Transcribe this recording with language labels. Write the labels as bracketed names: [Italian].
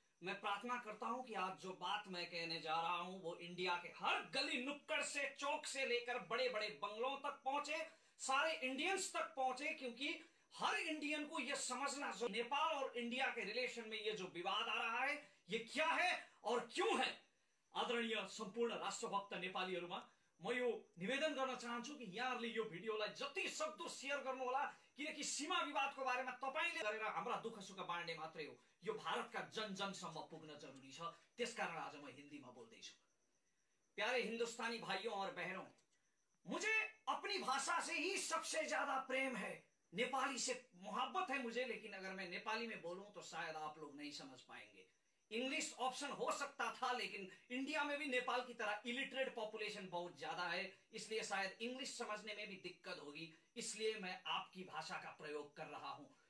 [Hindi] मैं प्रार्थना करता हूं कि आज जो बात मैं कहने जा रहा हूं वो इंडिया के हर गली नुक्कड़ से, चौक से लेकर बड़े बड़े बंगलों तक पहुंचे, सारे इंडियंस तक पहुंचे, क्योंकि हर इंडियन को यह समझना जो नेपाल और इंडिया के रिलेशन में ये जो विवाद आ रहा है ये क्या है और क्यों है। [Nepali] आदरणीय सम्पूर्ण राष्ट्रभक्त नेपालीहरुमा म यो निवेदन गर्न चाहन्छु कि यहाँहरुले यो भिडियोलाई जति सक्दो शेयर गर्नु होला, किनकि सीमा विवादको बारेमा तपाईले गरेर हाम्रा दुःख सुख बाँड्ने मात्रै हो, यो भारतका जन जनसम्म पुग्न जरुरी छ। त्यसकारण आज म हिन्दीमा बोल्दैछु। [Hindi] प्यारे हिंदुस्तानी भाइयों और बहनों, मुझे अपनी भाषा से ही सबसे ज्यादा प्रेम है, नेपाली से मोहब्बत है मुझे, लेकिन अगर मैं नेपाली में बोलूं तो शायद आप लोग नहीं समझ पाएंगे। इंग्लिश ऑप्शन हो सकता था, लेकिन इंडिया में भी नेपाल की तरह इलिटरेट पॉपुलेशन बहुत ज्यादा है, इसलिए शायद इंग्लिश समझने में भी दिक्कत होगी, इसलिए मैं आपकी भाषा का प्रयोग कर रहा हूं।